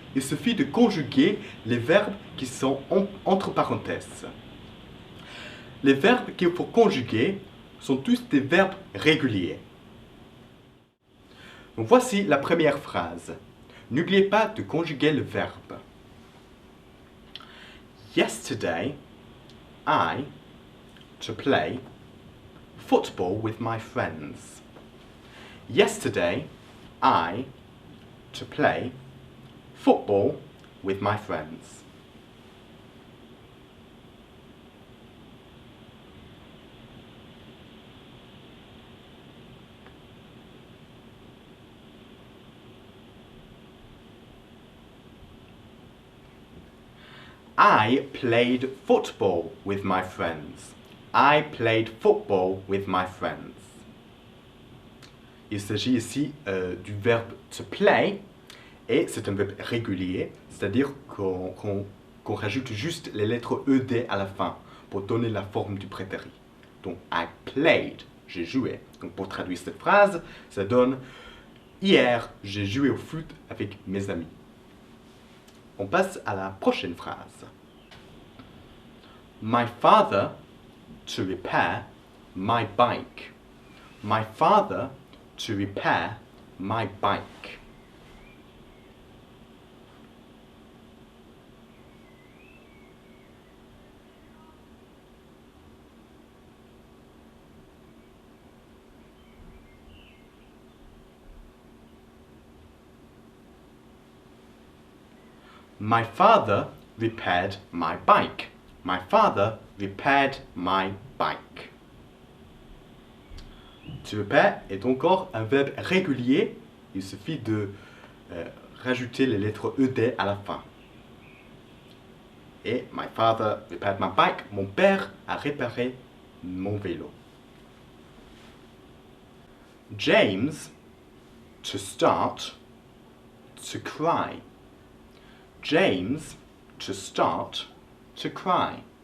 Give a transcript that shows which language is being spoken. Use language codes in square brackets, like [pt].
[fr] Il suffit de conjuguer les verbes qui sont entre parenthèses. Les verbes qu'il faut conjuguer sont tous des verbes réguliers. Donc voici la première phrase. N'oubliez pas de conjuguer le verbe. [en] Yesterday, I, to play, football with my friends. Yesterday, I, to play, football with my friends. I played football with my friends. I played football with my friends. [fr] Il s'agit ici du verbe to play et c'est un verbe régulier, c'est-à-dire qu'on rajoute juste les lettres ED à la fin pour donner la forme du prétérit. Donc, [en] I played, [fr] j'ai joué. Donc, pour traduire cette phrase, ça donne hier, j'ai joué au foot avec mes amis. On passe à la prochaine phrase. [en] My father to repair my bike. My father to repair my bike. My father repaired my bike. My father repaired my bike. [fr] To repair est encore un verbe régulier. Il suffit de rajouter les lettres ED à la fin. [en] Et my father repaired my bike. [fr] Mon père a réparé mon vélo. [en] James to start to cry. James to start to cry.